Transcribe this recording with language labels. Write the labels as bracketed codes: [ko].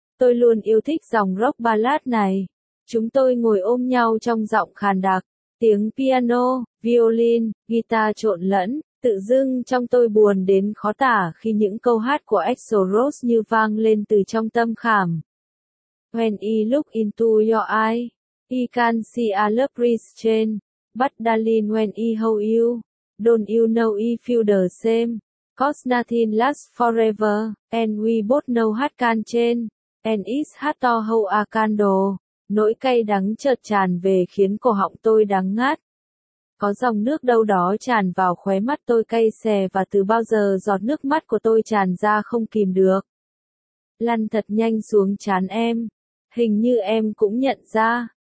[vi] Tôi luôn yêu thích dòng rock ballad này. Chúng tôi ngồi ôm nhau trong giọng khàn đặc. Tiếng piano, violin, guitar trộn lẫn, tự dưng trong tôi buồn đến khó tả khi những câu hát của Axl Rose như vang lên từ trong tâm khảm. [en] When I look into your eye, I can see a lovely change. But darling, when I hold you, don't you know I feel the same? 'Cause nothing lasts forever, and we both know heart can change. And it's hard to hold a candle. [vi] Nỗi cay đắng chợt tràn về khiến cổ họng tôi đắng ngắt. Có dòng nước đâu đó tràn vào khóe mắt tôi cay xè và từ bao giờ giọt nước mắt của tôi tràn ra không kìm được. Lăn thật nhanh xuống trán em. Hình như em cũng nhận ra.